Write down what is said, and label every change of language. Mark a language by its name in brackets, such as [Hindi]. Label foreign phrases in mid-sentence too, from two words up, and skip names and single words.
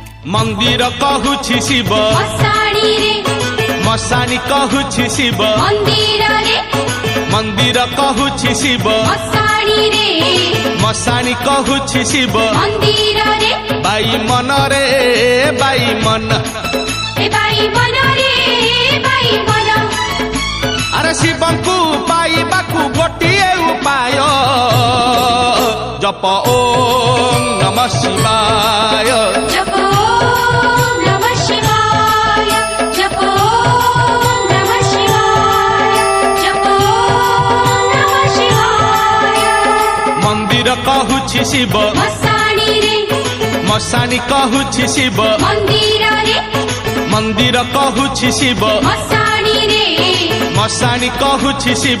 [Odia] ମନ୍ଦିର କହୁଛି ଶିବ ମଶାଣି ରେ ମଶାଣି କହୁଛି ଶିବ ମନ୍ଦିର ରେ ମନ୍ଦିର କହୁଛି ଶିବ ମଶାଣି ରେ ମଶାଣି କହୁଛି ଶିବ ମନ୍ଦିର ରେ ବାଇ ମନ ରେ ବାଇ ମନ ଏ ବାଇ ମନ ରେ ବାଇ ମନ ଅରେ ଶିବଙ୍କୁ ପାଇବାକୁ ଗୋଟିଏ ଉପାୟ [Sanskrit] जप ओम नमः शिवाय जप ओम नमः शिवाय जप ओम नमः शिवाय जप ओम नमः शिवाय [Odia] ମନ୍ଦିର କହୁଛି ଶିବ ମଶାଣି ରେ ମଶାଣି କହୁଛି ଶିବ ମନ୍ଦିର ରେ ମନ୍ଦିର କହୁଛି ଶିବ ମଶାଣି ରେ ମଶାଣି କହୁଛି ଶିବ